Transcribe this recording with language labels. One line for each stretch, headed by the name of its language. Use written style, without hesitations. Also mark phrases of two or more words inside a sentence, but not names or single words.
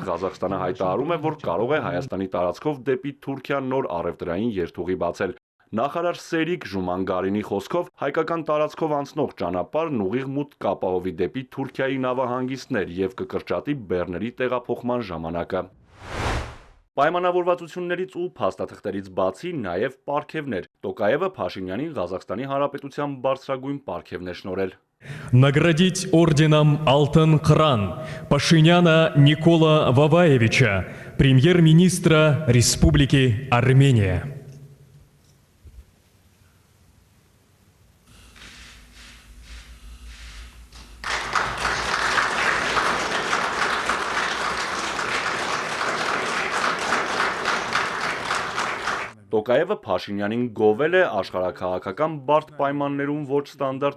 Armenian: Ղազախստանը հայտարարում է, որ կարող է Հայաստանի տարածքով դեպի Թուրքիա նոր առևտրային երթուղի բացել։ Նախարար Սերիկ Ժումանգարինի խոսքով հայկական տարածքով անցնող ճանապարհն ուղիղ մուտք կապահովի դեպի Թուրքիայի նավահանգիստներ եւ կկրճատի բեռների տեղափոխման ժամանակը։ Պայմանավորվածություններից ու փաստաթղթերից բացի նաև պարգևներ։ Տոկաևը Փաշինյանին Ղազախստանի Հանրապետության բարձրագույն պարգևն է շնորհել։
Russian: Наградить орденом «Алтын Қыран» Пашиняна Никола Ваваевича, премьер-министра Республики Армения.
Armenian: Տոկաևը Փաշինյանին գովել է աշխարհաքաղաքական բարդ պայմաններում ոչ ստանդարտ